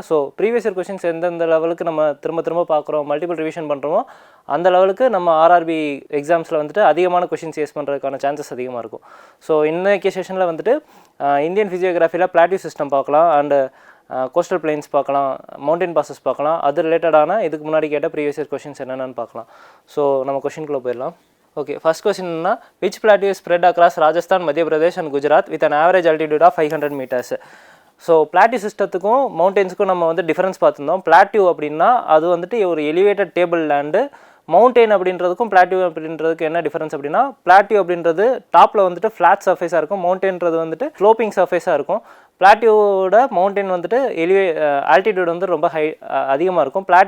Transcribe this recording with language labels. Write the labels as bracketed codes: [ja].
[ta] So previous year questions எந்தெந்த லெவலுக்கு நம்ம திரும்ப பார்க்குறோம், மல்டிபிள் ரிவிஷன் பண்ணுறோமோ அந்த லெவலுக்கு நம்ம ஆர்ஆர்பி எக்ஸாம்ஸில் வந்துட்டு அதிகமான கொஸ்டின்ஸ் ஃபேஸ் பண்ணுறதுக்கான சான்சஸ் அதிகமாக இருக்கும். ஸோ இன்றைக்கி செஷனில் வந்துட்டு இந்தியன் ஃபிசியோகிராஃபியில் பிளாட்டியூ சிஸ்டம் பார்க்கலாம், அண்டு கோஸ்டல் பிளெயின்ஸ் பார்க்கலாம், மவுண்டன் பாசஸ் பார்க்கலாம். அது ரிலேட்டடான இதுக்கு முன்னாடி கேட்ட ப்ரீவியஸ் இயர் கொஸ்டின்ஸ் என்னென்னு பார்க்கலாம். ஸோ நம்ம கொஸ்டின்குள்ளே போயிடலாம். [en] Okay, first question is, which plateau is spread across Rajasthan, Madhya Pradesh and Gujarat with an average altitude of 500 meters? [ta] So plateau சிஸ்டத்துக்கும் மவுண்டெயின்ஸுக்கும் நம்ம வந்து டிஃபரன்ஸ் பார்த்துருந்தோம். பிளாட்டியூ அப்படின்னா அது வந்துட்டு ஒரு elevated table land. Mountain அப்படின்றதுக்கும் plateau அப்படின்றதுக்கு என்ன டிஃபரன்ஸ் அப்படின்னா, பிளாட்டியூ அப்படின்றது டாப்பில் வந்துட்டு ஃப்ளாட் சர்ஃபேஸாக இருக்கும், மவுண்டெயின்றது வந்துட்டு ஸ்லோப்பிங் சர்ஃபேஸாக இருக்கும். பிளாட்டியூவோட மவுண்டெயின் வந்துட்டு ஆல்டிடியூட் வந்து ரொம்ப அதிகமாக இருக்கும்.